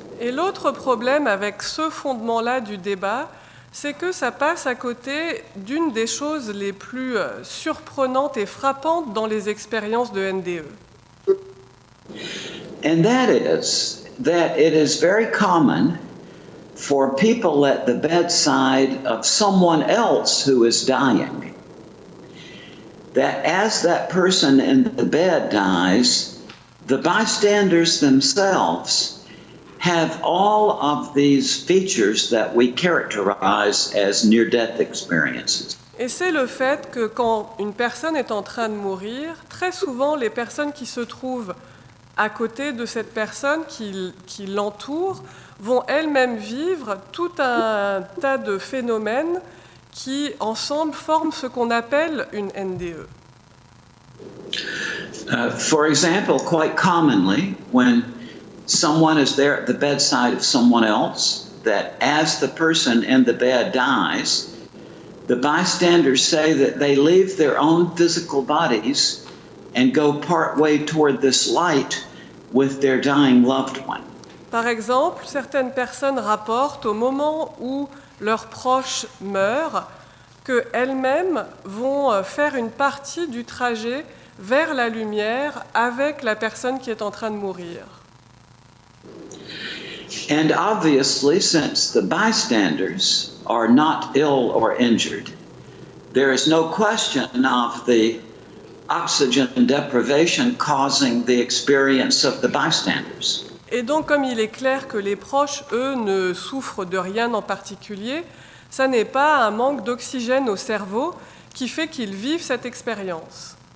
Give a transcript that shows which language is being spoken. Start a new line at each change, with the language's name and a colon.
French: Et l'autre problème avec ce fondement-là du débat, c'est que ça passe à côté d'une des choses les plus surprenantes et frappantes dans les expériences de NDE.
English: And that is that it is very common for people at the bedside of someone else who is dying, that as that person in the bed dies, the bystanders themselves have all of these features that we characterize as near-death experiences.
French: Et c'est le fait que quand une personne est en train de mourir, très souvent les personnes qui se trouvent à côté de cette personne qui l'entoure vont elles-mêmes vivre tout un tas de phénomènes qui, ensemble, forment ce qu'on appelle une NDE.
English: For example, quite commonly, when someone is there at the bedside of someone else, that as the person in the bed dies, the bystanders say that they leave their own physical bodies and go part way toward this light with their dying loved one.
French: Par exemple, certaines personnes rapportent au moment où leur proche meurt qu'elles-mêmes vont faire une partie du trajet vers la lumière avec la personne qui est en train de mourir.
English: And obviously, since the bystanders are not ill or injured, there is no question of the oxygen deprivation causing the experience of the bystanders.
French: Et donc, comme il est clair que les proches, eux, ne souffrent de rien en particulier, ça n'est pas un manque d'oxygène au cerveau qui fait qu'ils vivent cette expérience.